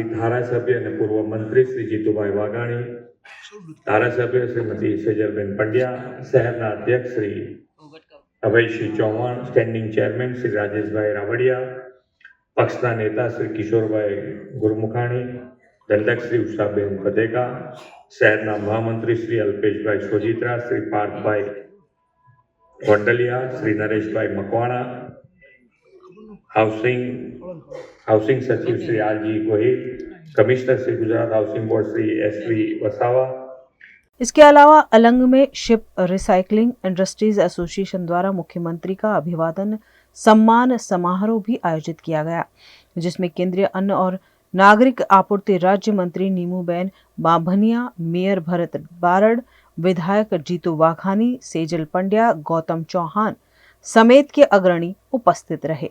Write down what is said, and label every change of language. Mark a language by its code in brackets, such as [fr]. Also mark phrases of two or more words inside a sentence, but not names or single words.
[gu] ધારાસભ્ય અને પૂર્વ મંત્રી શ્રી જીતુભાઈ વાઘાણી, ધારાસભ્ય શ્રીમતી સેજલબેન પંડ્યા, શહેરના અધ્યક્ષ શ્રી અભયસિંહ ચૌહાણ, સ્ટેન્ડિંગ ચેરમેન શ્રી રાજેશભાઈ રાવડિયા, પક્ષના નેતા શ્રી કિશોરભાઈ ગુરમુખાણી, દંડક શ્રી ઉષાબેન બદેગા, શહેરના મહામંત્રી શ્રી અલ્પેશભાઈ સોજિત્રા, શ્રી પાર્થભાઈ વંડલિયા, શ્રી નરેશભાઈ મકવાણા, [hi] हाउसिंग सचिव श्री RG गोहिल, कमिश्नर श्री गुजरात हाउसिंग बोर्ड श्री SV वसावा। इसके अलावा अलंग में शिप रिसाइकलिंग इंडस्ट्रीज एसोसिएशन द्वारा मुख्यमंत्री का अभिवादन सम्मान समारोह भी आयोजित किया गया, जिसमें केंद्रीय अन्न और नागरिक आपूर्ति राज्य मंत्री नीमूबेन बाभनिया, मेयर भरत बारड, विधायक जीतू वाघानी, सेजल पंड्या, गौतम चौहान समेत के अग्रणी उपस्थित रहे।